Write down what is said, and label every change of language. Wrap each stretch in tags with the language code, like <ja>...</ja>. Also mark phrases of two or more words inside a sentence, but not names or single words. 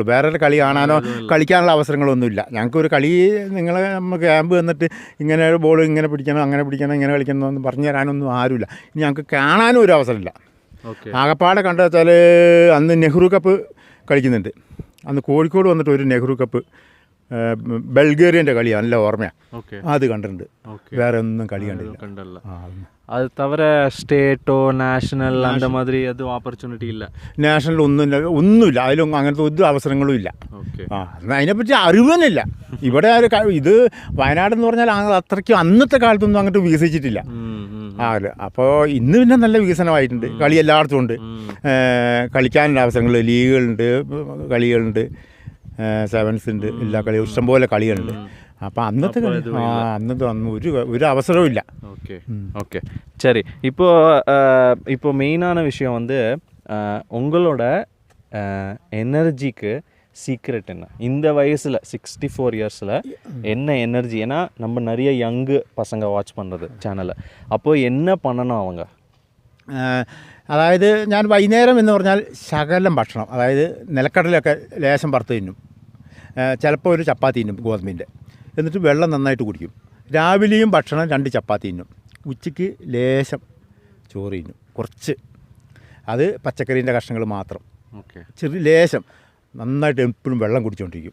<ml>വേറെ കളി കാണാനോ കളിക്കാനുള്ള അവസരങ്ങളൊന്നുമില്ല. ഞങ്ങൾക്കൊരു കളി നമ്മൾ ക്യാമ്പ് വന്നിട്ട് ഇങ്ങനെ ബോൾ ഇങ്ങനെ പിടിക്കണം, അങ്ങനെ പിടിക്കണം, ഇങ്ങനെ കളിക്കണം എന്ന് പറഞ്ഞു തരാനൊന്നും ആരുമില്ല. ഇനി ഞങ്ങൾക്ക് കാണാനും ഒരു അവസരമില്ല. ആകപ്പാടെ കണ്ടു വെച്ചാൽ അന്ന് നെഹ്റു കപ്പ് കളിക്കുന്നുണ്ട്. അന്ന് കോഴിക്കോട് വന്നിട്ട് ഒരു നെഹ്റു കപ്പ് ബൾഗേറിയൻ്റെ കളിയാണ്, നല്ല ഓർമ്മയാണ്. അത് കണ്ടിട്ടുണ്ട്. വേറെ ഒന്നും കളി കണ്ടില്ല.</ml> <ta>அது தவிர</ta> <ml>സ്റ്റേറ്റോ നാഷണൽ</ml> <ta>அந்த மாதிரி</ta> <ml>എതും ഓപ്പർച്യൂണിറ്റി ഇല്ല? നാഷണൽ ഒന്നുമില്ല. അതിലൊന്നും അങ്ങനത്തെ ഒരു അവസരങ്ങളും ഇല്ല. അതിനെപ്പറ്റി അറിവന്നില്ല. ഇവിടെ ഇത് വയനാടെന്ന് പറഞ്ഞാൽ അത്രയ്ക്ക് അന്നത്തെ കാലത്തൊന്നും അങ്ങോട്ട് വികസിച്ചിട്ടില്ല. അപ്പോൾ ഇന്ന് പിന്നെ നല്ല വികസനമായിട്ടുണ്ട്. കളി എല്ലായിടത്തും ഉണ്ട്. കളിക്കാനുള്ള അവസരങ്ങൾ, ലീഗുകളുണ്ട്, കളികളുണ്ട്, 7s ഉണ്ട്, എല്ലാ കളിയും ഇഷ്ടംപോലെ കളികളുണ്ട്. അപ്പം അന്നത്തെ അന്ന് ഒരു അവസരവും ഇല്ല.</ml> <ta>ஓகே சரி. இப்போ மெயினான விஷயம் வந்து உங்களோட எனர்ஜிக்கு சீக்ரெட் என்ன? இந்த வயசில் 64 இயர்ஸில் என்ன எனர்ஜி? ஏன்னா நம்ம நிறைய யங்கு பசங்க வாட்ச் பண்ணுறது சேனலை. அப்போது என்ன பண்ணணும் அவங்க?</ta> <ml>അതായത് ഞാൻ വൈകുന്നേരം എന്ന് പറഞ്ഞാൽ ശകലം ഭക്ഷണം, അതായത് നിലക്കടലൊക്കെ ലേശം വറുത്ത് തിന്നും, ചിലപ്പോൾ ഒരു ചപ്പാത്തി തിന്നും ഗോതമ്പിൻ്റെ, എന്നിട്ട് വെള്ളം നന്നായിട്ട് കുടിക്കും. രാവിലെയും ഭക്ഷണം 2 ചപ്പാത്തി തിന്നും, ഉച്ചയ്ക്ക് ലേശം ചോറ് തിന്നും, കുറച്ച്, അത് പച്ചക്കറീൻ്റെ കഷ്ണങ്ങൾ മാത്രം, ചെറിയ ലേശം, നന്നായിട്ട് എപ്പോഴും വെള്ളം കുടിച്ചുകൊണ്ടിരിക്കും.</ml>